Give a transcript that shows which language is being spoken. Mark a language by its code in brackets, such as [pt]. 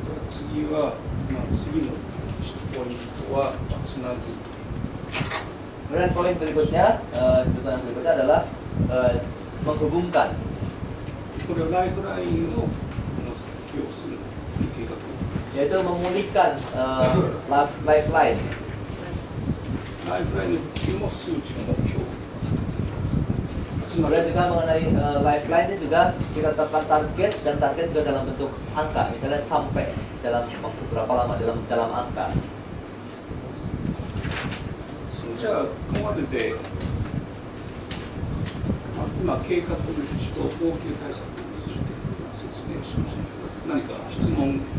[ja] 次は、まあ、次のポイントはつなぐ。 [id] Kemudian poin berikutnya, sudut pandang berikutnya adalah menghubungkan. [ja] これはライフラインを復旧をするという計画を。 [id] Yaitu memulihkan lifeline. [ja] ライフラインの復旧も数値の目標。つまり [id] Kemudian juga mengenai lifeline ini juga kita tetapkan target, dan target juga dalam bentuk angka, misalnya sampai dalam waktu berapa lama dalam angka. [ja] じゃあここまでで、まあ、今計画の趣と応急対策について説明しました。何か質問。